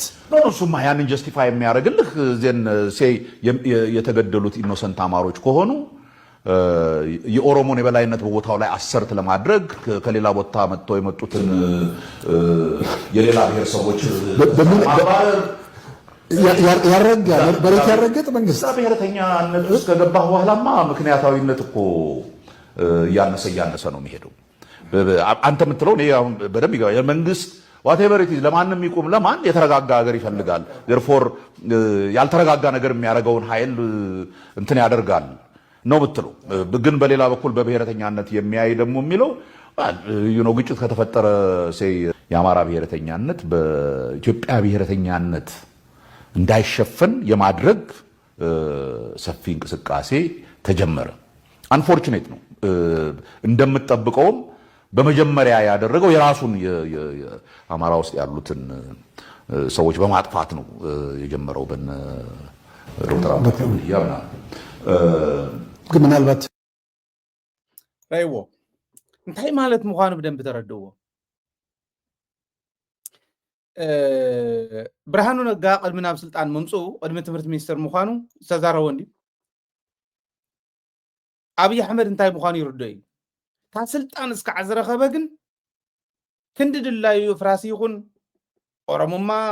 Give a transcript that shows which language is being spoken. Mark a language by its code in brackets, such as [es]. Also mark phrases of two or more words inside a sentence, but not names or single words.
[am] ነው እሱማ ያንን ጀስቲፋይ የሚያደርግልህ [en] they say [am] የተገደሉት ኢኖሰንት አማሮች ከሆኑ የኦሮሞን የበላይነት በቦታው ላይ አሰርት ለማድረግ ከሌላ ቦታ መጥተው የመጡትን የሌላ ብሔር ሰዎች ያረጋገጥ መንግስት ብሔረተኛነት ውስጥ ከገባህ በኋላማ ምክንያታዊነት እኮ ያነሰ ነው የሚሄደው አንተ የምትለው እኔ በደንብ ይገባኛል መንግስት [en] whatever it is [am] ለማንም ይቆም ለማን የተረጋጋ ሀገር ይፈልጋል therefore ያልተረጋጋ ነገር የሚያደርገውን ኃይል እንትን ያደርጋል ነው ብትለው ግን በሌላ በኩል በብሔረተኛነት የሚያይ ደግሞ የሚለው ግጭት ከተፈጠረ የአማራ ብሔረተኛነት በኢትዮጵያ ብሔረተኛነት እንዳይሸፈን የማድረግ ሰፊ እንቅስቃሴ ተጀመረ። አንፎርቹኔት ነው። እንደምትጠብቀውም በመጀመሪያ ያደረገው የራሱን የአማራ ውስጥ ያሉትን ሰዎች በማጥፋት ነው የጀመረው። በነ ዶክተር ያብና ግን ምናልባት [ti] አይዎ እንታይ ማለት ምዃኑ በደንብ ተረድዎ። ብርሃኑ ነጋ ቅድሚ ናብ ስልጣን መምፅኡ ቅድሚ ትምህርቲ ሚኒስትር ምዃኑ ዝተዛረበ እንዲ አብይ አሕመድ እንታይ ምዃኑ ይርዶ እዩ። ታ ስልጣን እስካዕ ዝረኸበ ግን ክንዲ ድላዩ ፍራሲ ይኹን ኦሮሞማ